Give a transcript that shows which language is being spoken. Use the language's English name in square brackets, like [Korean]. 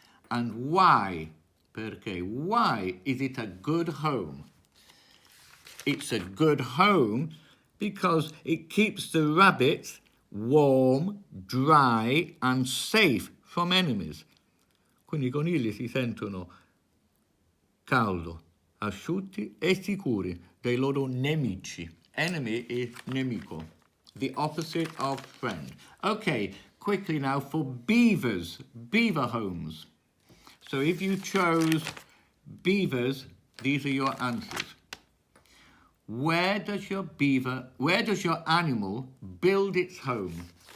[English] And why? [Italian] Perché? [English] Why is it a good home? It's a good home because it keeps the rabbits warm, dry and safe from enemies. [Italian] Quindi I conigli si sentono caldo, asciutti e sicuri dai loro nemici. [English] Enemy is nemico, the opposite of friend. Okay, quickly now for beavers, beaver homes. So if you chose beavers, these are your answers. Where does your animal build its home?